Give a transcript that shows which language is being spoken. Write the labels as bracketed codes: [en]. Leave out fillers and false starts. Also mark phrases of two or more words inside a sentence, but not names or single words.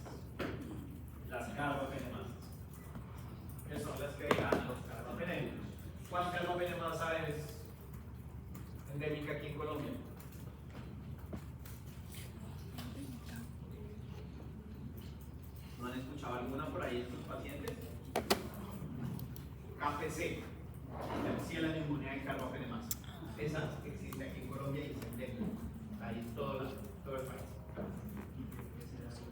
[es] Las carbapenemasas, que son las que dirán los carbapenémicos. ¿Cuál carbapenemasa es endémica aquí en Colombia? ¿No han escuchado alguna por ahí en sus pacientes? KPC, Klebsiella pneumoniae carbapenemasa. Esa existe aquí en Colombia y es endémica. Ahí en todo el país.